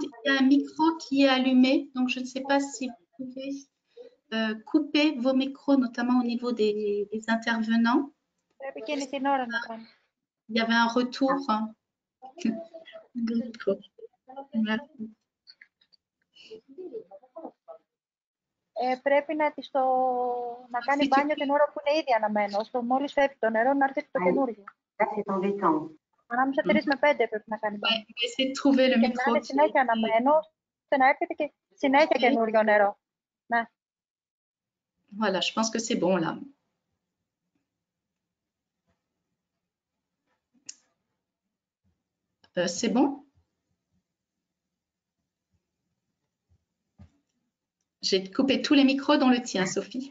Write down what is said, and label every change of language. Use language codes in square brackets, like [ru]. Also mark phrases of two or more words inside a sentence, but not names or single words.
[fr] Il y a un micro qui est allumé, donc je ne sais pas si vous pouvez couper vos micros, notamment au niveau des intervenants. Il y avait un retour. Merci. [el] Πρέπει να κάνει μπάνιο την ώρα που είναι ήδη αναμένο. Μόλις φεύγει το νερό, να έρθει το καινούργιο. Ανάμεσα 3 με 5 πρέπει να κάνει μπάνιο. Και να είναι συνέχεια αναμένο, ώστε να έρχεται και συνέχεια καινούργιο νερό. Ναι. [fr] Voilà, je pense que c'est bon là. C'est bon? J'ai coupé tous les micros dont le tien, Sophie.